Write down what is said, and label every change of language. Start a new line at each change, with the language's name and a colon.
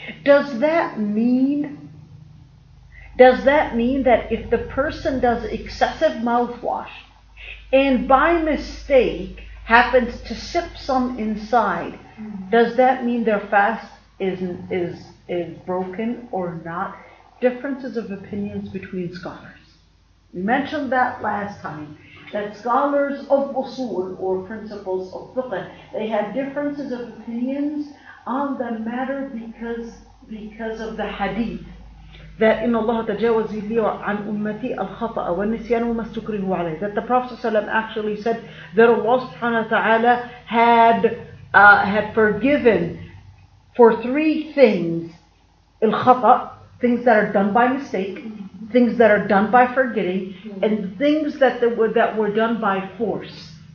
English: Does that mean that if the person does excessive mouthwash and by mistake happens to sip some inside, does that mean their fast is broken or not? Differences of opinions between scholars. We mentioned that last time, that scholars of usul or principles of fiqh, they had differences of opinions on the matter because of the hadith. That in Allah
Arabic: تجاوز لي عن أمتي الخطأ والنسيان وما استكرهوا عليه.
English: That the Prophet ﷺ actually said that Allah subhanahu wa ta'ala had forgiven for 3 things: الخطأ, things that are done by mistake, things that are done by forgetting, and things that were done by force.